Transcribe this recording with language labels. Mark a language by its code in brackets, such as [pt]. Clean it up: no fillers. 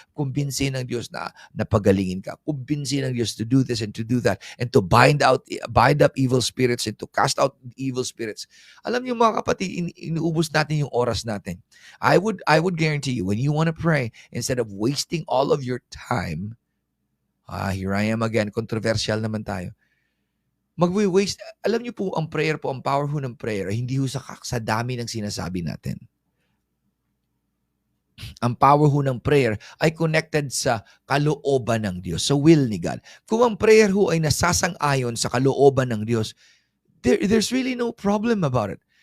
[tl] Kumbinsi ng Diyos na napagalingin ka. Kumbinsi ng Diyos [en] to do this and to do that and to bind up evil spirits and to cast out evil spirits. [tl] Alam niyo mga kapatid, inuubos natin yung oras natin. [en] I would guarantee you, when you want to pray, instead of wasting all of your time, here I am again, controversial [tl] naman tayo. Magwi-waste, alam niyo po, ang prayer po, ang power ho ng prayer, hindi ho sa dami ng sinasabi natin. Ang power ho ng prayer ay connected sa kalooban ng Diyos, sa will ni God. Kung ang prayer ho ay nasasang-ayon sa kalooban ng Diyos, [en] there's really no problem about it.